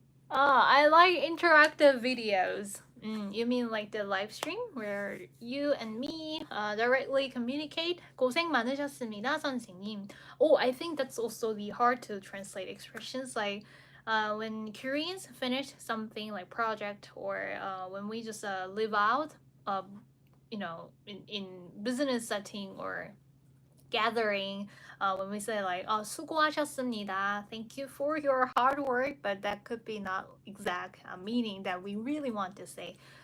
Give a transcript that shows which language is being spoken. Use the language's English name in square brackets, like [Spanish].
[English] I like interactive videos. You mean like the live stream where you and me directly communicate? [Korean] 고생 많으셨습니다, 선생님. [English] Oh, I think that's also the hard to translate expressions like when Koreans finish something like project or when we just live out, in business setting or gathering when we say like [Korean] 수고하셨습니다, [English] thank you for your hard work, but that could be not exact meaning that we really want to say.